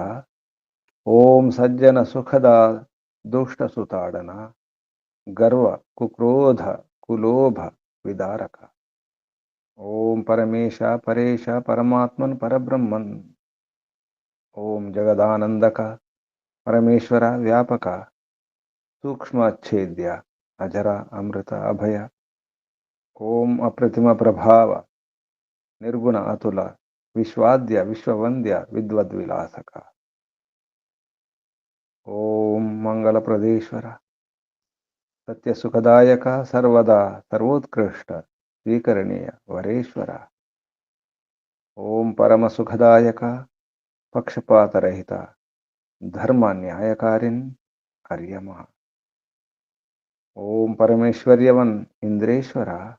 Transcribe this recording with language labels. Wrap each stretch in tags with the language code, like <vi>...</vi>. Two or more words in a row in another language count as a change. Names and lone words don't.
<sa>ओम सज्जन सुखदा दुष्ट सुताड़ना गर्व कुक्रोध कुलोभ विदारक। ओम परमेश परेश परमात्मन परब्रह्मन। ओम जगदानंदक परमेश्वर व्यापक सूक्ष्मच्छेद्य अजर अमृत अभय ओम् अप्रतिम प्रभाव निर्गुण अतुल विश्वाद्य विश्ववन्द्य विद्वद्विलासक ओम् मङ्गलप्रदेश्वर सत्यसुखदायक सर्वदा सर्वोत्कृष्ट स्वीकरणीय वरेश्वर ओम् परमसुखदायक पक्षपातरहित धर्म न्यायकारिन् हर्यम ओम् परमेश्वर्यवन् इन्द्रेश्वर</sa>